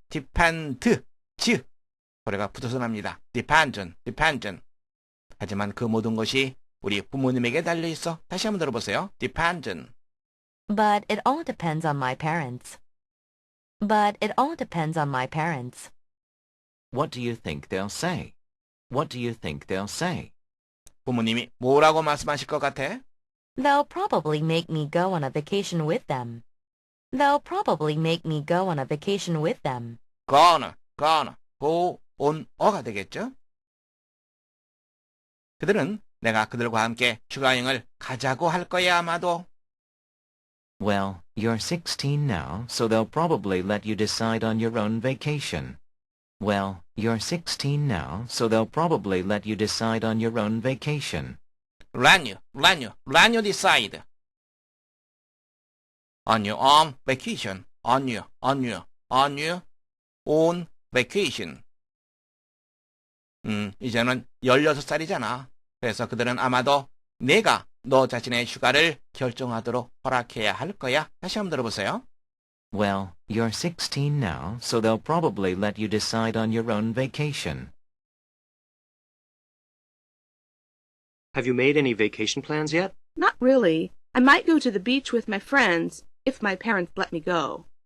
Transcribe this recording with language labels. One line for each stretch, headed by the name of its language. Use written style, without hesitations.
Korean: depend, 소리가 붙어서 납니다.
English: depend.
Korean: 하지만 그 모든 것이 우리 부모님에게 달려있어. 다시 한번 들어보세요. depend.
English: But it all depends on my parents. But it all depends on my parents. What do you think they'll say? What do you think they'll say?
Korean: 부모님이 뭐라고 말씀하실 것 같아?
English: They'll probably make me go on a vacation with them. They'll probably make me go on a vacation with them. gonna, go on,
Korean: 어가 되겠죠? 그들은 내가 그들과 함께 휴가여행을 가자고 할 거야 아마도.
English: Well, you're 16 now, so they'll probably let you decide on your own vacation. Well, you're 16 now, so they'll probably let you decide on your own vacation. let you decide. on your own vacation. on your own vacation.
Korean: 이제는 16살이잖아. 그래서 그들은 아마도 내가 너 자신의 휴가를 결정하도록 허락해야 할 거야. 다시 한번 들어보세요.
English: Well, you're 16 now, so they'll probably let you decide on your own vacation. Have you made any vacation plans yet? Not really. I might go to the beach with my friends if my parents let me go.